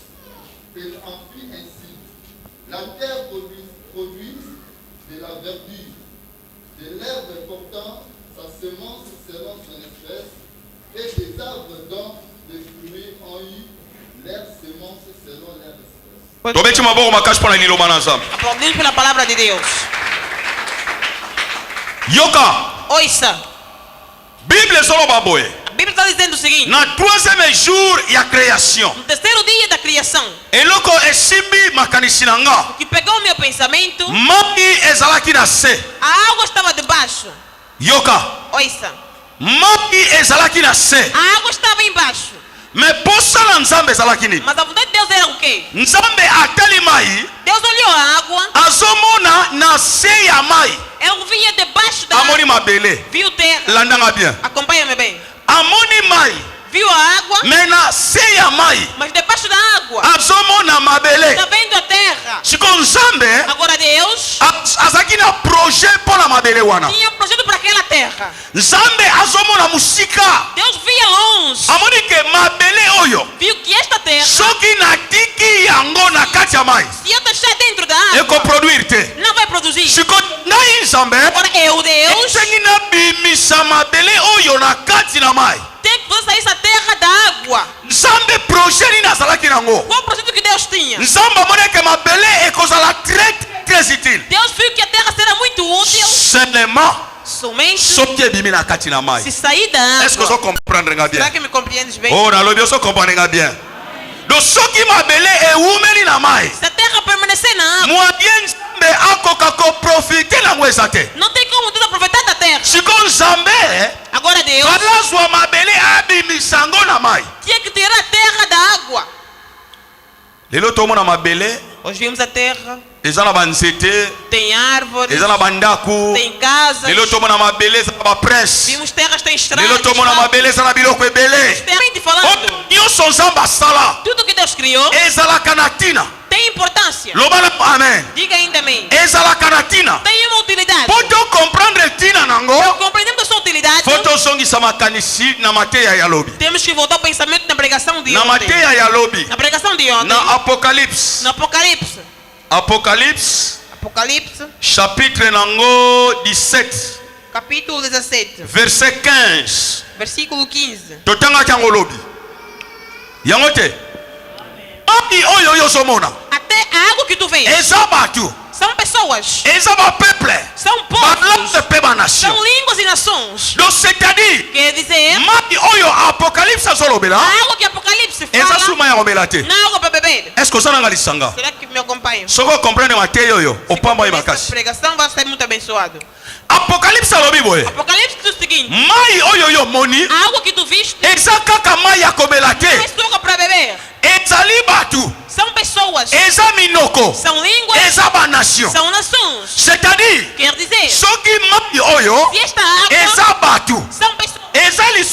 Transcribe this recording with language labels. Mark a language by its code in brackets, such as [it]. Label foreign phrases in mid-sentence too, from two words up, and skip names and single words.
[fr] Il en fit ainsi. La terre produise de la verdure, de l'herbe portant sa semence selon son espèce, et des arbres dont les fruits ont eu leur semence selon leur espèce. [ln] tobeti maboko makasi mpo na liloba na nzambe [pt] Aplaudimos pela palavra de Deus. [ln] yoka [pt] Ouça, [ln] bible ezoloba boye [pt] a Bíblia está dizendo o seguinte: [ln] na [fr] troisième jour [ln] ya création [pt] no terceiro dia da criação, [ln] eloko esimbi makanisi na nga [pt] que pegou o meu pensamento, [ln] mai ezalaki na se [pt] a água estava debaixo. [ln] yoka [pt] Ouça, [ln] mai ezalaki na se [pt] a água estava embaixo. [ln] me posa na nzambe ezalaki nini [pt] Mas a vontade de Deus era o quê? [ln] nzambe atali mai [pt] Deus olhou a água, [ln] azomona na se ya mai [pt] ele via debaixo da [ln] amoni [pt] água, [ln] mabele [pt] viu terra. [ln] landanga bien [pt] Acompanha-me bem. [ln] amoni mai [pt] Viu a água, [ln] me na se ya mai [pt] mas debaixo da água [ln] azomona mabele [pt] está vendo a terra. [ln] siko nzambe [pt] Agora Deus [ln] azalaki na projet mpo na mabele wana [pt] tinha um projeto para aquela terra. [ln] nzambe azomona mosika [pt] Deus via longe, [ln] amoni ke mabele oyo [pt] viu que esta terra, [ln] soki natiki yango na kati ya mai [pt] se eu deixar dentro da água, [ln] ekoproduire te [pt] não vai produzir. [ln] siko ngai nzambe [pt] Agora eu, Deus, [ln] esengi nabimisa mabele oyo na kati na mai [pt] tem que fazer sair essa terra da água. [ln] nzambe projet nini azalaki nango [pt] Qual o projeto que Deus tinha? [ln] nzambe amoni eke mabele ekozala [fr] très utile [pt] Deus viu que a terra será muito útil [fr] seulement [pt] somente [ln] soki ebimi na kati na mai [pt] se sair da [fr] est ce que [pt] água. [ln] ozocomprendre nga bien [pt] Será que me compreendes bem? [ln] oh nalobi ozocomprendre nga bien donc soki mabele ewumeli na mai [pt] Se a terra permanecer na água, [ln] moyen nzambe akoka koprofite nango eza te [pt] não tem como Deus aproveitar da terra. [ln] siko nzambe [pt] Agora Deus [ln] alazwa mabele abimisa yango na mai [pt] tinha que tirar a terra da água. [ln] lelo tomona mabele [pt] Hoje vimos a terra, [ln] eza na banzete [pt] tem árvores, [ln] eza na bandako [pt] tem casas. [ln] lelo tomona mabele eza na baprince [pt] Vimos terras, tem estradas. [ln] lelo tomona mabele eza na biloko ebele [pt] Extremamente falando, [ln] oyo nyonso nzambe asala [pt] tudo que Deus criou [ln] ezalaka na ntina [pt] tem importância. [ln] loba na amen [pt] Diga ainda amém. [ln] ezalaka na ntina [pt] Tem uma utilidade. [ln] mpo tocomprendre ntina nango [pt] Compreendemos a sua utilidade. [ln] fo tozongisa makanisi na mateya ya lobi [pt] Temos que voltar ao pensamento na pregação de [ln] na [pt] ontem. [ln] mateya ya lobi [pt] Na pregação de ontem. [ln] na apocalypse [pt] No Apocalipse. [fr] apocalypse [pt] Apocalipse, [ln] chapitre nango 17 [pt] capítulo 17, [fr] verset 15 [pt] versículo 15. [ln] totangaki yango lobi yango te mai oyo oyo ozomona [pt] Até a água que tu vês [ln] eza bato [pt] São pessoas. [ln] eza bapeuple [pt] São [ln] balande [pt] povos. [ln] mpe banation. [pt] São línguas e nações. [fr] Donc c'est-à-dire [pt] Quer dizer, [ln] mai oyo apocalypse azolobela [pt] a água que Apocalipse [ln] eza [pt] fala, [ln] suma ya komela te. [pt] na água para beber. [fr] Est-ce que [ln] osananga lisanga [pt] Será que me acompanham? [ln] soko okomprendre mateyi oyo opamba ye [pt] Essa [ln] makasi. [pt] pregação vai ser muito abençoado. [ln] Apocalypse alobi boye [pt] Apocalipse diz o seguinte: [ln] mai oyo yo omoni [pt] a água que tu viste [ln] eza kaka mai ya komela [pt] não é [ln] te, [pt] só para beber. [ln] ezali bato, [pt] São pessoas. [ln] eza minoko, [pt] São línguas. [ln] eza banation. [pt] São nações. [fr] C'est-à-dire [pt] Quer dizer, [ln] soki mai oyo [pt] se esta água [ln] eza bato, [pt] são pessoas. [ln] eza lisu